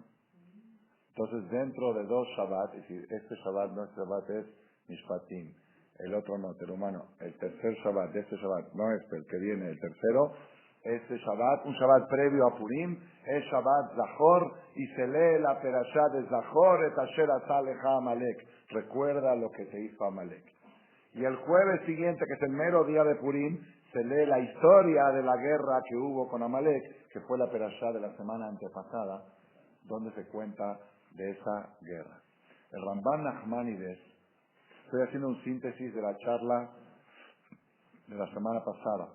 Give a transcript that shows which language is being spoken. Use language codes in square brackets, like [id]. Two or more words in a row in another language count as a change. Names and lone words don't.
[es] Entonces, dentro de dos Shabbat, es decir, este Shabbat no es Shabbat, es Mishpatim. El otro no, humano. El tercer Shabbat de este Shabbat, no este, el que viene, el tercero, este Shabbat, un Shabbat previo a Purim, es Shabbat Zahor, y se lee la perashá de Zahor, [he] את אשר עשה לך עמלק. [es] Recuerda lo que te hizo Amalek. Y el jueves siguiente, que es el mero día de Purim, se lee la historia de la guerra que hubo con Amalek, que fue la perashá de la semana antepasada, donde se cuenta de esa guerra. El Ramban Nachmanides, estoy haciendo un síntesis de la charla de la semana pasada.